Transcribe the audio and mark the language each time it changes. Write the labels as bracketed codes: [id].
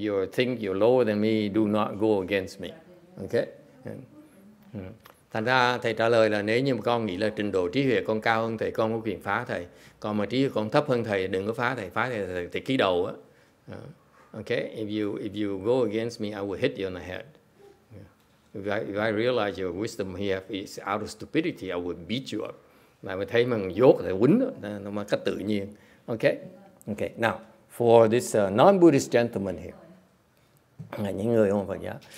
[en] If you think you're lower than me, do not go against me. Okay. [vi] Thành ra thầy trả lời là nếu như con nghĩ là trình độ trí huệ con cao hơn thầy, con có quyền phá thầy. Còn mà trí huệ con thấp hơn thầy, đừng có phá thầy ký đầu á. [en] Okay, if you go against me, I will hit you on the head. If I realize your wisdom here is out of stupidity, I will beat you up. [vi] Mà mới thấy mình dốt thì quýnh đó, nó mà cách tự nhiên. [en] Okay, now for this non-Buddhist gentleman here, [vi] là những người không Phật giáo.